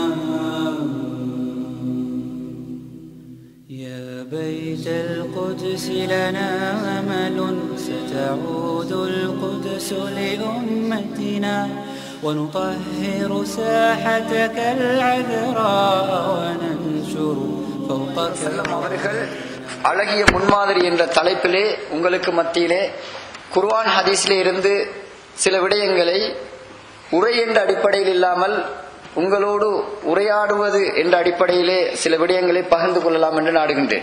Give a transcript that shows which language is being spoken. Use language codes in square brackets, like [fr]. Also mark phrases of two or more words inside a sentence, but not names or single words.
[ar] يا بيت القدس لنا أمل ستعود القدس لأمتنا ونطهر ساحتك العذراء وننشر فوقك [ta] அவர்கள் அழகிய முன்மாதிரி என்ற தலைப்பிலே உங்களுக்கு மத்தியிலே குர்ஆன் ஹதீஸிலே இருந்து சில விடயங்களை உரை என்ற அடிப்படையில் இல்லாமல் உங்களோடு உரையாடுவது என்ற அடிப்படையிலே சில விடயங்களை பகிர்ந்து கொள்ளலாம் என்று நாடுகின்றேன்.